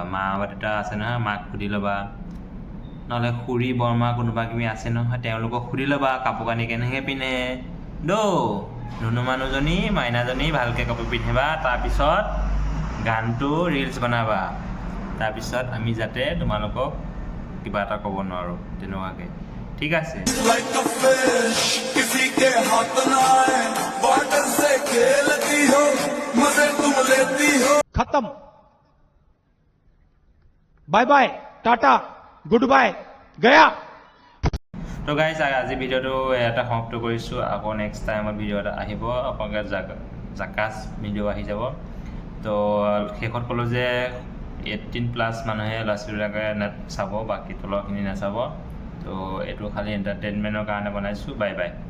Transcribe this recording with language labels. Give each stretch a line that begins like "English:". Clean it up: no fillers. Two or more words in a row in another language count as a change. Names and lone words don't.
Assamese: মা দেউতা আছে নহয়, মাক সুধি ল'বা, নহ'লে খুৰী বৰমা কোনোবা কিবি আছে নহয়, তেওঁলোকক সুধি ল'বা কাপোৰ কানি কেনেকৈ পিন্ধে। ধুনু মানুহজনী মাইনাজনী ভালকৈ কাপোৰ পিন্ধিবা, তাৰপিছত গানটো ৰিলছ বনাবা, তাৰপিছত আমি যাতে তোমালোকক কিবা এটা ক'ব নোৱাৰোঁ তেনেকুৱাকৈ, ঠিক আছে?
English: खत्म, bye bye, टाटा, good bye, गया।
Assamese: তো গাইজ আজি ভিডিঅ'টো এটা সমাপ্ত কৰিছোঁ আকৌ
English: next time
Assamese: ভিডিঅ' এটা আহিব আপোনালোকে জাকাচ ভিডিঅ' আহি যাব তো শেষত ক'লোঁ যে 18+ মানুহে ল'ৰা ছোৱালীবিলাকে চাব বাকী তলৰখিনি নাচাব তো এইটো খালি এণ্টাৰটেইনমেণ্টৰ কাৰণে বনাইছোঁ
English: bye bye